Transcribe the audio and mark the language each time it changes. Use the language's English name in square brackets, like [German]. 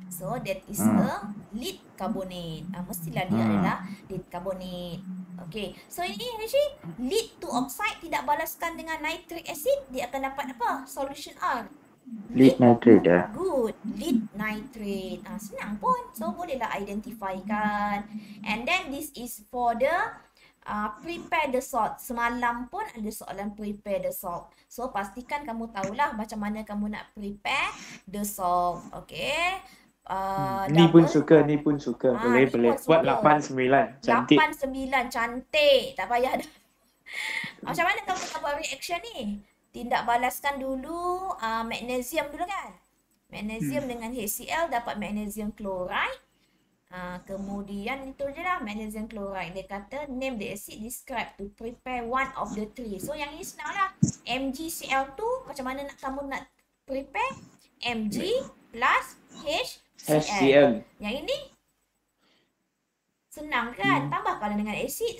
[English] So, that is a lead carbonate. [Malay] Mestilah dia adalah lead carbonate. Okay. So, ini Rishi, lead to oxide tidak balaskan dengan nitric acid. Dia akan dapat apa? Solution R. Lead nitrate ya? Good. Lead nitrate. Senang pun. So, bolehlah identify kan. [English] And then, this is for the prepare the salt. [Malay] Semalam pun ada soalan [English] prepare the salt. [Malay] So, pastikan kamu tahulah macam mana kamu nak prepare the salt. Okay. Ni pun suka. Boleh. Buat 8-9. Cantik. 8-9. Cantik. Tak payah dah. Macam mana kamu nak buat reaction ni? Tindak balaskan dulu magnesium dulu kan. Magnesium dengan HCl dapat magnesium chloride. Kemudian itu je lah magnesium chloride. Dia kata [English] name the acid described to prepare one of the three. [Malay] So yang ini senang lah. MgCl2 macam mana kamu nak prepare? [English] Mg plus HCl. [Malay] Yang ini senang kan? Tambahkan dengan asid.